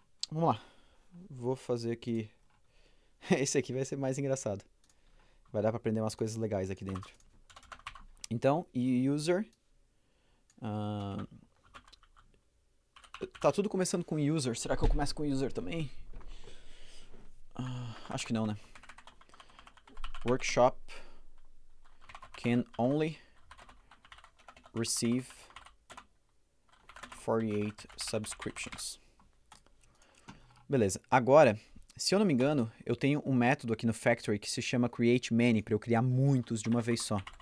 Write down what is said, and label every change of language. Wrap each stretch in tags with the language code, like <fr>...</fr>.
<pt>Vamos lá. Vou fazer aqui. Esse aqui vai ser mais engraçado. Vai dar para aprender umas coisas legais aqui dentro. Então, user. Tá tudo começando com user. Será que eu começo com user também? Acho que não, né?</pt> <en>Workshop can only receive 48 subscriptions.</en> <pt>Beleza. Agora, se eu não me engano, eu tenho um método aqui no Factory que se chama create many para eu criar muitos de uma vez só.</pt>